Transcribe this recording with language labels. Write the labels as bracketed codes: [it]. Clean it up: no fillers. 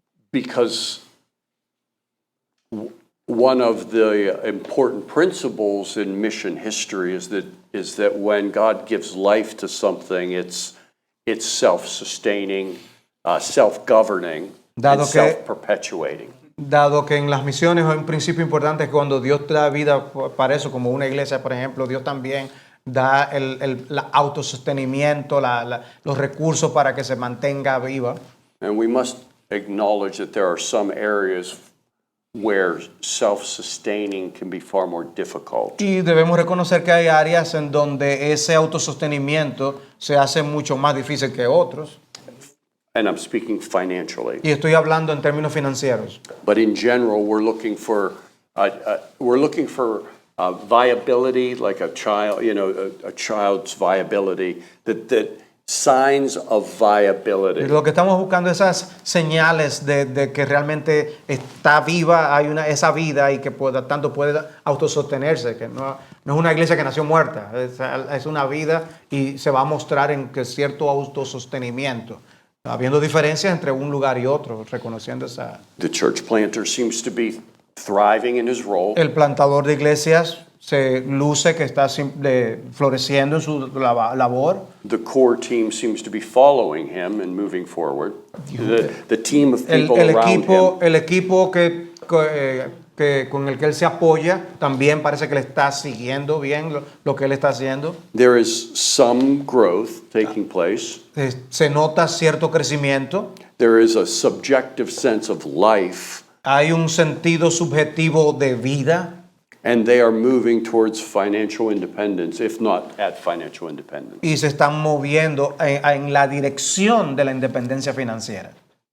[en] Because one of the important principles in mission history is that when God gives life to something, it's self-sustaining, self-governing, [es] Dado [en] and [es] que- [en] self-perpetuating. [es] Dado que en las misiones un principio importante es que cuando Dios da vida para eso, como una iglesia, por ejemplo, Dios también da el autosostenimiento, los recursos para que se mantenga viva. [en] And we must acknowledge that there are some areas where self-sustaining can be far more difficult. [es] Y debemos reconocer que hay áreas en donde ese autosostenimiento se hace mucho más difícil que otros. [en] and I'm speaking financially. [es] Y estoy hablando en términos financieros. [en] But in general, we're looking for viability, like a child, a child's viability, that signs of viability. [es] Y lo que estamos buscando esas señales de que realmente está viva, hay esa vida y que tanto puede autosostenerse, que no es una iglesia que nació muerta, es una vida y se va a mostrar en que cierto autosostenimiento, habiendo diferencias entre un lugar y otro, reconociendo esa. [en] The church planter seems to be thriving in his role. [es] El plantador de iglesias se luce que está floreciendo en su labor. [en] The core team seems to be following him and moving forward. The team of people around him. [es] El equipo con el que él se apoya también parece que le está siguiendo bien lo que él está haciendo. [en] There is some growth taking place. [es] Se nota cierto crecimiento. [en] There is a subjective sense of life. [es] Hay un sentido subjetivo de vida. [en] And they are moving towards financial independence, if not at financial independence. [es] Y se están moviendo en la dirección de la independencia financiera.